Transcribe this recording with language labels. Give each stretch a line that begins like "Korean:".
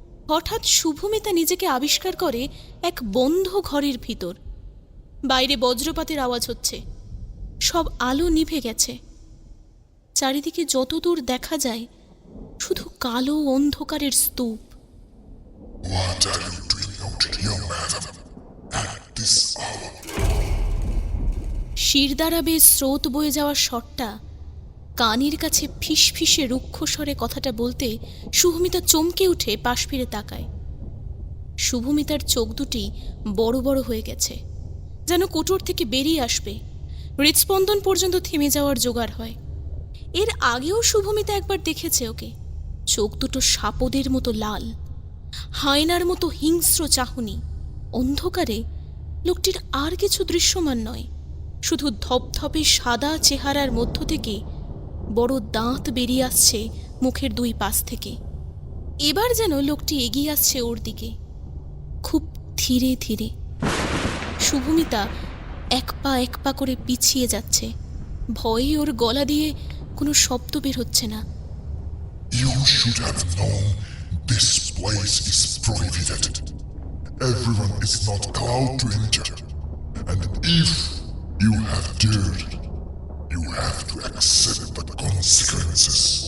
Bangla: হঠাৎ শুভমিতা নিজেকে আবিষ্কার করে এক বন্ধ ঘরের ভিতর। বাইরে বজ্রপাতের আওয়াজ হচ্ছে, সব আলো নিভে গেছে। চারিদিকে যতদূর দেখা যায় শুধু কালো অন্ধকারের স্তূপ।
English: What are you doing out here, madam, at this hour?
Bangla: শিরদাঁড়া বেয়ে স্রোত বয়ে যাওয়ার শটটা কানের কাছে ফিসফিসে রুক্ষ স্বরে কথাটা বলতে শুভমিতা চমকে উঠে পাশ ফিরে তাকায়। শুভমিতার চোখ দুটি বড় বড় হয়ে গেছে, যেন কোটর থেকে বেরিয়ে আসবে। হৃদস্পন্দন পর্যন্ত থেমে যাওয়ার জোগাড় হয়। এর আগেও শুভমিতা একবার দেখেছে ওকে, চোখ দুটো সাপদের মতো লাল, হায়নার মতো হিংস্র চাহনি। অন্ধকারে লোকটির আর কিছু দৃশ্যমান নয়, শুধু ধপধপে সাদা চেহারার মধ্য থেকে বড় দাঁত বেরিয়ে আসছে মুখের দুই পাশ থেকে। এবার যেন লোকটি এগিয়ে আসছে ওর দিকে, খুব ধীরে ধীরে। শুভমিতা এক পা করে পিছিয়ে যাচ্ছে, ভয়ে ওর গলা দিয়ে কোনো শব্দ বের হচ্ছে না।
English: You should have known this place is prohibited. Everyone is not allowed to enter. And if you have dared, you have to accept the consequences.